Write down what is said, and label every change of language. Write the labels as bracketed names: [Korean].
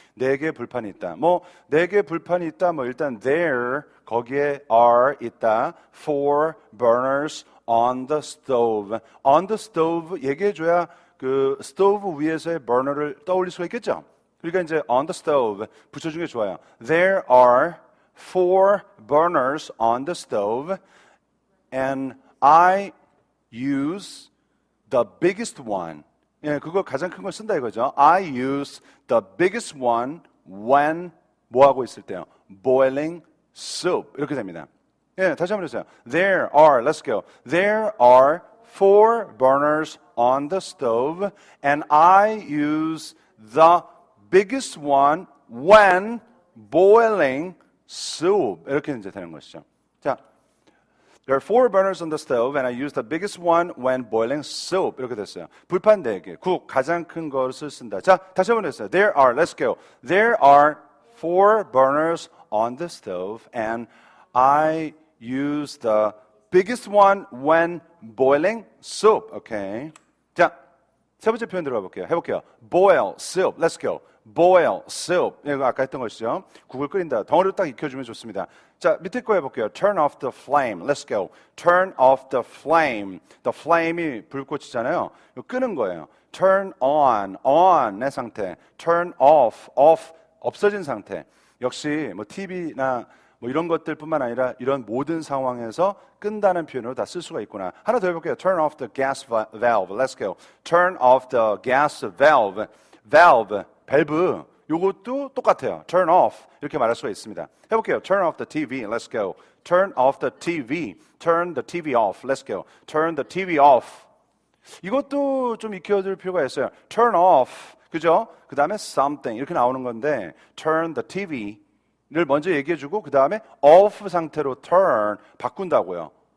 [Korean] 4개의 불판이 있다. 4개의 불판이 있다. 일단 there, 거기에 are 있다. [English] 4 burners on the stove. on the stove [Korean] 얘기해줘야 그 스토브 위에서의 버너를 떠올릴 수가 있겠죠? 그러니까 이제 [English] on the stove [Korean] 붙여준 게 좋아요. [English] There are 4 burners on the stove and I use the biggest one. [Korean] 예, 그거 가장 큰 걸 쓴다 이거죠. [English] I use the biggest one when [Korean] 뭐 하고 있을 때요? [English] boiling soup. [Korean] 이렇게 됩니다. 예, 다시 한번 해주세요. [English] There are, let's go. There are 4 burners on the stove and I use the biggest one when boiling soup. [Korean] 이렇게 이제 되는 것이죠. [English] 자, There are 4 burners on the stove and I use the biggest one when boiling soup. [Korean] 이렇게 됐어요. 불판 4개, 국 가장 큰 것을 쓴다. 자, 다시 한번 했어요. [English] There are, let's go. There are 4 burners on the stove and I use the biggest one when boiling soup. Okay. [Korean] 자, 세 번째 표현 들어가 볼게요. 해볼게요. [English] Boil soup. Let's go. Boil soup. [Korean] 이거 아까 했던 것이죠. 국을 끓인다. 덩어리로 딱 익혀주면 좋습니다. 자, 밑에 거 해볼게요. [English] Turn off the flame. Let's go. Turn off the flame. The flame [Korean] 이 불꽃이잖아요. 이거 끄는 거예요. [English] Turn on [Korean] 의 상태. [English] Turn off [Korean] 없어진 상태. 역시 TV나 이런 것들뿐만 아니라 이런 모든 상황에서 끈다는 표현으로 다 쓸 수가 있구나. 하나 더 해볼게요. [English] Turn off the gas valve. Let's go. Turn off the gas valve. [Korean] 밸브 요것도 똑같아요. turn off 이렇게 말할 수가 있습니다. 해볼게요. [English] turn off the TV. Let's go. turn off the TV. turn the TV off. Let's go. turn the TV off. [Korean] 이것도 좀 익혀둘 필요가 있어요. turn off. 그죠? 그 다음에 something 이렇게 나오는 건데 [English] turn the TV [Korean] 를 먼저 얘기해주고 그 다음에 off 상태로 turn 바꾼다고요.